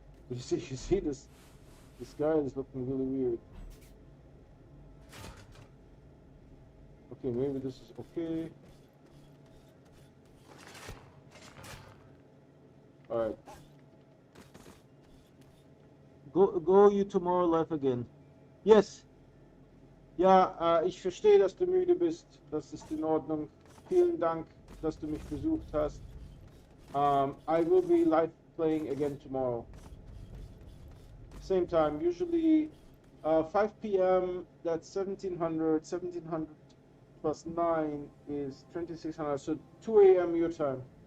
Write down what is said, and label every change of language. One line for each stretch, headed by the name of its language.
English: You see this guy is looking really weird. Okay, maybe this is okay. Alright. Go you tomorrow live again.
German: Yes. Ja, ich verstehe, dass du müde bist. Das ist in Ordnung. vielen Dank, dass du mich besucht hast.
English: I will be live playing again tomorrow. Same time, usually 5 p.m. That's 1700. 1700 plus 9 is 2600. So 2 a.m. your time.